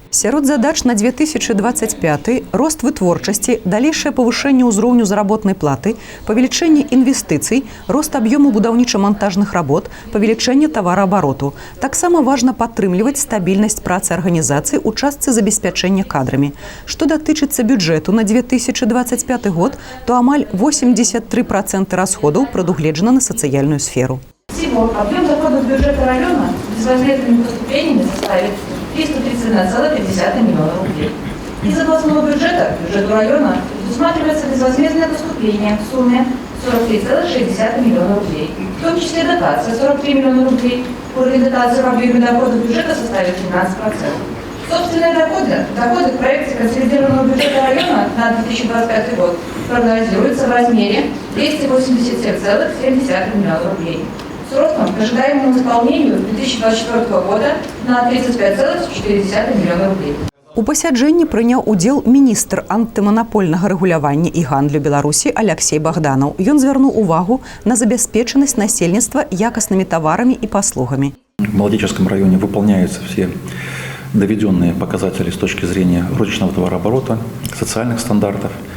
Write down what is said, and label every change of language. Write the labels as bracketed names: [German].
[Belarusian] Сярод задач на 2025 рост вытворчасці, далейшае павышэнне ўзроўню заработнай платы, павелічэнне інвестыцый, рост аб'ёму будаўніча-мантажных работ, павелічэнне тавараабароту. Таксама важна падтрымліваць стабільнасць працы арганізацыі ў частцы забеспячэння кадрамі. Што датычыцца бюджэту на 2025 год, то амаль 83% расходаў прадугледжана на сацыяльную сферу. [Russian] Всего объем доходов бюджета района безвозмездными поступлениями составит 331,5 миллиона рублей. Из областного бюджета бюджету района предусматривается безвозмездное поступление в сумме 43,6 миллиона рублей, в том числе дотация 43 миллиона рублей. Уровень дотации в объеме доходов бюджета составит 13%. Собственные доходы к проекции консолидированного бюджета района на 2025 год прогнозируются в размере 287,7 миллиона рублей. С ростом к ожидаемому исполнению 2024 года на 35,4 миллиона рублей. [Belarusian] У пасяджэнні прыняў удзел міністр антыманапольнага рэгулявання і гандлю Беларусі Аляксей Богданов. Ён звярнуў увагу на забяспечанасць насельніцтва якаснымі таварамі і паслугамі. [Russian] В Молодеченском районе выполняются все доведенные показатели с точки зрения розничного товарооборота, социальных стандартов.